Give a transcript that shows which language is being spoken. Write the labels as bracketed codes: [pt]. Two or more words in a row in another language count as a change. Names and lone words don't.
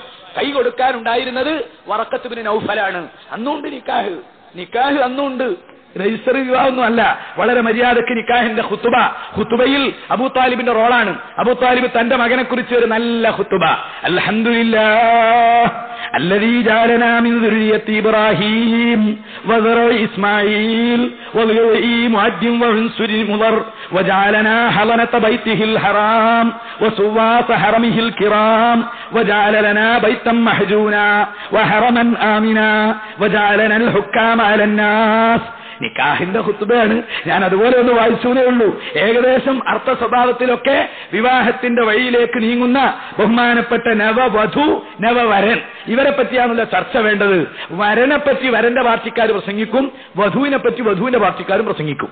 [ml] കൈ കൊടുക്കാനുണ്ടായിരുന്നത് വറഖത്ത് ബിൻ നൗഫലാണ്. അന്നുണ്ട് നിക്കാഹ് അന്നുണ്ട്, രജിസ്റ്റർ വിവാഹമൊന്നും അല്ല. വളരെ മര്യാദക്ക് നിക്കാഹിന്റെ ഖുതുബയിൽ അബൂ താലിബിന്റെ റോളാണ്. അബൂ താലിബ് തന്റെ മകനെ കുറിച്ച് ഒരു നല്ല ഖുതുബ. [ar] അൽഹംദുലില്ലാഹ് الذي جعلنا من ذرية إبراهيم وذرية إسماعيل وذرية معد وعنصر مضر وجعلنا حضنة بيته الحرام وسواس حرمه الكرام وجعل لنا بيتا محجونا وحرما آمنا وجعلنا الحكام على الناس. [ml] നിക്കാഹിന്റെ ഖുത്ബയാണ്. ഞാൻ അതുപോലെ ഒന്ന് വായിച്ചേ ഉള്ളൂ. ഏകദേശം അർത്ഥ സ്വഭാവത്തിലൊക്കെ വിവാഹത്തിന്റെ വഴിയിലേക്ക് നീങ്ങുന്ന ബഹുമാനപ്പെട്ട നവവധു നവവരൻ ഇവരെ പറ്റിയാണല്ലോ ചർച്ച വേണ്ടത്. വരനെ പറ്റി വരന്റെ പാർട്ടിക്കാർ പ്രസംഗിക്കും, വധുവിനെ പറ്റി വധുവിന്റെ പാർട്ടിക്കാരും പ്രസംഗിക്കും.